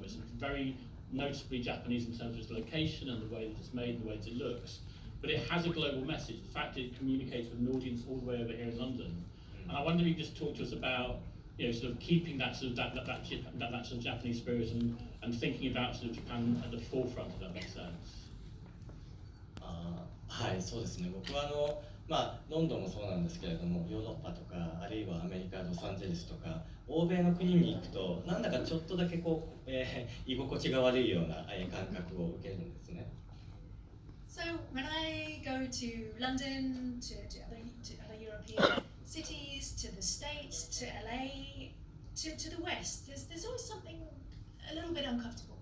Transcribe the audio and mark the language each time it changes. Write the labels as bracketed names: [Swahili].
[English] It's very noticeably Japanese in terms of its location and the way that it's made and the way that it looks. But it has a global message. The fact it communicates with an audience all the way over here in London. And I wonder if you could just talk to us about, sort of keeping that sort of that sort of Japanese spirit and thinking about sort of Japan at the forefront, if that makes sense. [Japanese] はい、そうですね。僕はロンドンもそうなんですけれども、ヨーロッパとかあるいはアメリカロサンゼルスとか欧米の国に行くとなんだかちょっとだけ居心地が悪いような感覚を受けるんですね。 [English] So when I go to London, to other European cities, to the States, to LA, to the West, there's always something a little bit uncomfortable.